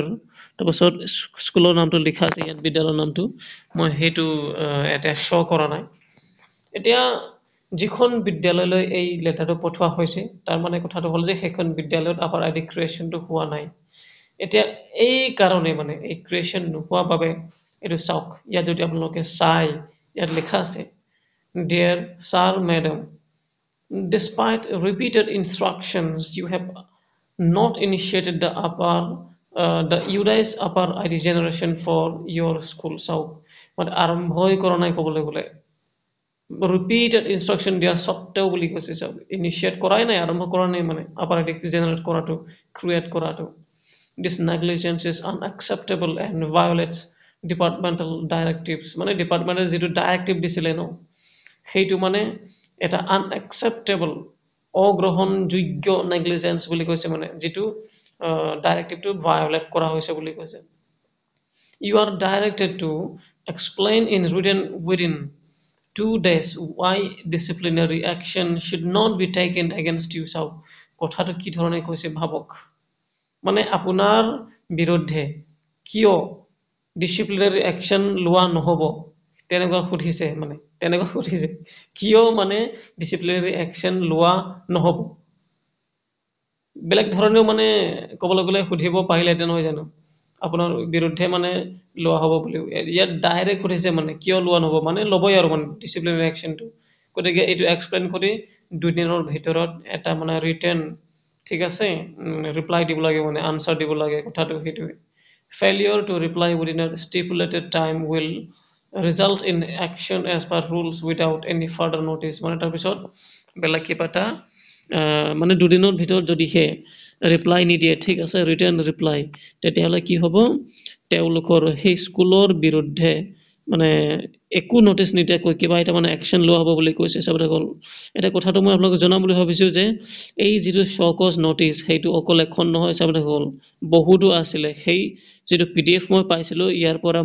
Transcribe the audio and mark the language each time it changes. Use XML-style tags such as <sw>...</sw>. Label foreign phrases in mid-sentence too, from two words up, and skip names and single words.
<as>তাৰপাছত স্কুলৰ নামটো লিখা আছে ইয়াত বিদ্যালয়ৰ নামটো মই হেতু এটা শো কৰা নাই এতিয়া যিখন বিদ্যালয়লৈ এই লেটাৰটো পঠোৱা হৈছে তাৰ মানে কথাটো হল যে সেইখন বিদ্যালয়ত আপাৰ আইডি ক্ৰিয়েশ্যনটো হোৱা নাই এতিয়া এই কাৰণে মানে এই ক্ৰিয়েশ্যন নোহোৱা বাবে এটো চাওক ইয়াত যদি আপোনালোকে চাই ইয়াত লিখা আছে</as> <en>Dear sir madam despite repeated instructions you have not initiated the UDIS upper ID generation for your school</en> <as>চাওক মানে আৰম্ভই কৰা নাই ক'বলৈ গ'লে</as> <en>repeated instruction</en> <as>দিয়া সত্ত্বেও বুলি কৈছে চাওক ইনিশিয়েট কৰাই নাই আৰম্ভ কৰা নাই মানে আপাৰ আইডি জেনাৰেট কৰাটো ক্ৰিয়েট কৰাটো</as> <en>this negligence is unacceptable and violates departmental directives</en> <as>মানে ডিপাৰ্টমেন্টে যেটো ডাইৰেক্টিভ দিছিলে ন সেইটো মানে এটা unacceptable অগ্ৰহণযোগ্য নেগলিজেন্স বুলি কৈছে মানে যেটো ডাইৰেক্টিভটো ভায়োলেট কৰা হৈছে বুলি কৈছে</as> <en>you are directed to explain in written within 2 days why disciplinary action should not be taken against you</en> <as>চাও কথাটো কি ধৰণে কৈছে ভাবক মানে আপোনাৰ বিৰুদ্ধে কিয়</as> <en>disciplinary action</en> <as>লোৱা নহব তেনেকুৱা খুধিছে কিয় মানে</as> <en>disciplinary action</en> <as>লোৱা নহব বেলেগ ধৰণেও মানে ক'বলৈ গ'লে খুধিব পাৰিলে তেন নহয় জানো আপোনাৰ বিৰুদ্ধে মানে লোৱা হ'ব বুলি ইয়াত ডাইৰেক্ট খুধিছে মানে কিয় লোৱা নহব মানে লবই আৰু মানে</as> <en>disciplinary action</en> <as>গতিকে এইটো এক্সপ্লেইন কৰি 2 দিনৰ ভিতৰত এটা মানে ৰিটেন ঠিক আছে ৰিপ্লাই দিব লাগে মানে আনসাৰ দিব লাগে কথাটো হেতু</as> <en>failure to reply within a stipulated time will result in action as per rules without any further notice</en> <as>মানে তাৰ পিছত বেলেগ কিবাটা মানে দুদিনৰ ভিতৰত যদি হে ৰিপ্লাই নিদিয়ে ঠিক আছে</as> <en>return reply</en> <as>তেতিয়াহলে কি হ'ব তেওঁলোকৰ সেই স্কুলৰ বিৰুদ্ধে মানে একো নোটিছ নিদিয়াকৈ কিবা এটা মানে অ্যাকশন লোৱা হ'ব বুলি কৈছে চাবসকল এটা কথাটো মই আপোনালোকক জনাম বুলি ভাবিছো যে এই যেটো</as> <en>show cause notice</en> <as>হেতু অকল এখন নহয় চাবসকল বহুতো আছিল সেই যেটো পিডিএফ মই পাইছিলো ইয়াৰ পৰা</as>